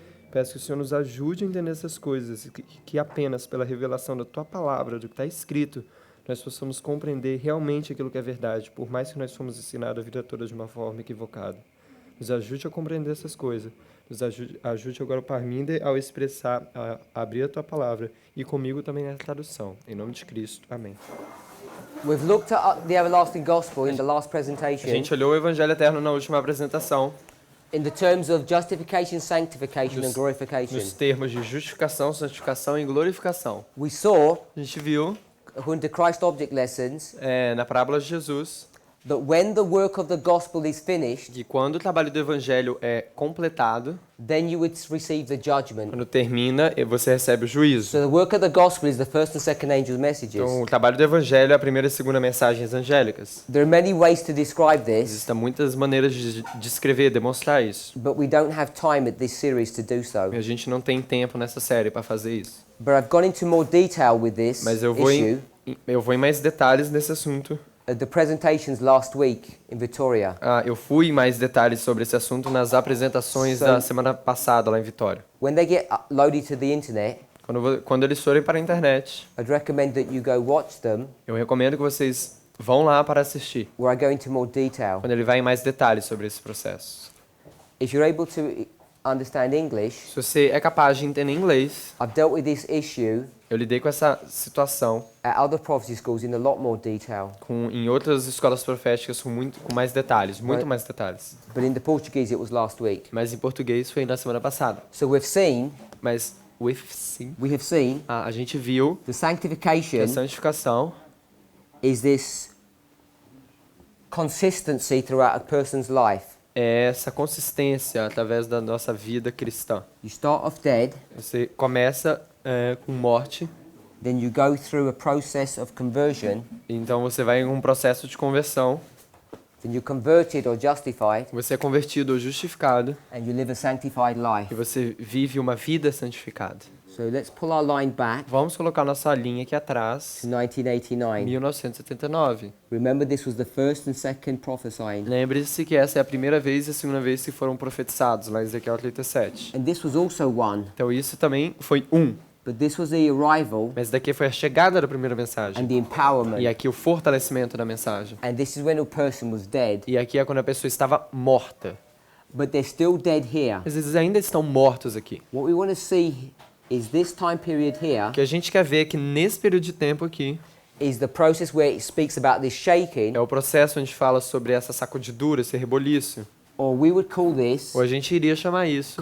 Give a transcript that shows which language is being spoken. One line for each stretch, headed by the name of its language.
Portuguese: Peço que o Senhor nos ajude a entender essas coisas e que apenas pela revelação da Tua Palavra, do que está escrito, nós possamos compreender realmente aquilo que é verdade, por mais que nós fomos ensinados a vida toda de uma forma equivocada. Nos ajude a compreender essas coisas. Nos ajude agora o Parminder ao expressar, a abrir a Tua Palavra e comigo também na tradução. Em nome de Cristo. Amém.
English: We've looked at the everlasting gospel in the last
Portuguese: A
English: presentation
Portuguese: gente olhou o Evangelho Eterno na última apresentação,
English: in the terms of justification, sanctification and glorification.
Portuguese: nos termos de justificação, santificação e glorificação.
English: We saw,
Portuguese: A gente viu
English: according to Christ object lessons,
Portuguese: na parábola de Jesus
English: that when the work of the gospel is finished,
Portuguese: que quando o trabalho do Evangelho é completado,
English: then you would receive the judgment.
Portuguese: quando termina, você recebe o juízo.
English: So the work of the gospel is the first and second angel messages.
Portuguese: Então, o trabalho do Evangelho é a primeira e segunda mensagens angélicas.
English: There are many ways to describe this,
Portuguese: Existem muitas maneiras de descrever, demonstrar isso.
English: but we don't have time at this series to do so.
Portuguese: E a gente não tem tempo nessa série para fazer isso.
English: But I've gone into more detail with this
Portuguese: Mas eu vou
English: issue
Portuguese: eu vou em mais detalhes nesse assunto.
English: at the presentations last week in Victoria.
Portuguese: Eu fui em mais detalhes sobre esse assunto nas apresentações
English: So-
Portuguese: da semana passada lá em Vitória.
English: When they get loaded to the internet,
Portuguese: Quando eles forem para a internet,
English: I'd recommend that you go watch them,
Portuguese: eu recomendo que vocês vão lá para assistir,
English: where I go into more detail.
Portuguese: quando ele vai em mais detalhes sobre esse processo.
English: If you're able to understand English,
Portuguese: Se você é capaz de entender inglês,
English: I've dealt with this issue
Portuguese: eu lidei com essa situação
English: at other prophecy schools in a lot more detail.
Portuguese: em outras escolas proféticas com mais detalhes, muito mais detalhes.
English: But in the Portuguese, it was last week.
Portuguese: Mas em português foi na semana passada.
English: So we've seen,
Portuguese: Mas sim,
English: we have seen
Portuguese: a gente viu
English: the
Portuguese: que
English: sanctification
Portuguese: a santificação
English: is this consistency throughout a person's life.
Portuguese: é essa consistência através da nossa vida cristã.
English: You start off dead,
Portuguese: Você começa com morte,
English: then you go through a process of conversion,
Portuguese: então você vai em um processo de conversão,
English: then you're converted or justified,
Portuguese: você é convertido ou justificado
English: and you live a sanctified life.
Portuguese: e você vive uma vida santificada.
English: So let's pull our line back
Portuguese: Vamos colocar nossa linha aqui atrás,
English: to 1989.
Portuguese: 1979.
English: Remember, this was the first and second prophesying.
Portuguese: Lembre-se que essa é a primeira vez e a segunda vez que foram profetizados, lá em Ezequiel 37.
English: And this was also one,
Portuguese: Então isso também foi
English: but this was the arrival
Portuguese: mas daqui foi a chegada da primeira mensagem.
English: and the empowerment.
Portuguese: E aqui o fortalecimento da mensagem.
English: And this is when a person was dead,
Portuguese: E aqui é quando a pessoa estava morta.
English: but they're still dead here.
Portuguese: Mas eles ainda estão mortos aqui.
English: What we want to see is this time period here
Portuguese: O que a gente quer ver é que nesse período de tempo aqui
English: is the process where it speaks about this shaking,
Portuguese: é o processo onde fala sobre essa sacudidura, esse reboliço.
English: or we would call this
Portuguese: Ou a gente iria chamar isso